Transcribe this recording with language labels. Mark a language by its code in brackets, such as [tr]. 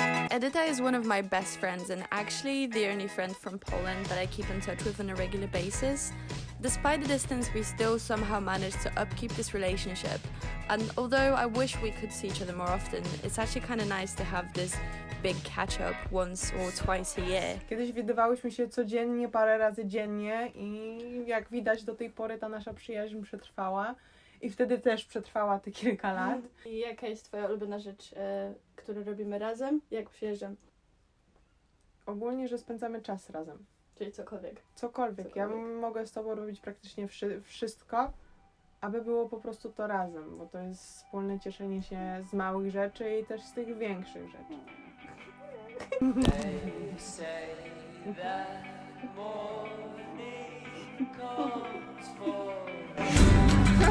[en] Edita is one of my best friends and actually the only friend from Poland that I keep in touch with on a regular basis. Despite the distance, we still somehow managed to upkeep this relationship. And although I wish we could see each other more often, it's actually kind of nice to have this big catch-up once or twice a year. [pl] Kiedyś widywałyśmy się codziennie, parę razy dziennie i jak widać do tej pory ta nasza przyjaźń przetrwała. I wtedy też przetrwała te kilka lat. I jaka jest twoja ulubiona rzecz, którą robimy razem, jak przyjeżdżam? Ogólnie, że spędzamy czas razem. Czyli cokolwiek. Cokolwiek. Ja mogę z tobą robić praktycznie wszystko, aby było po prostu to razem, bo to jest wspólne cieszenie się z małych rzeczy i też z tych większych rzeczy. [en] They say that morning comes for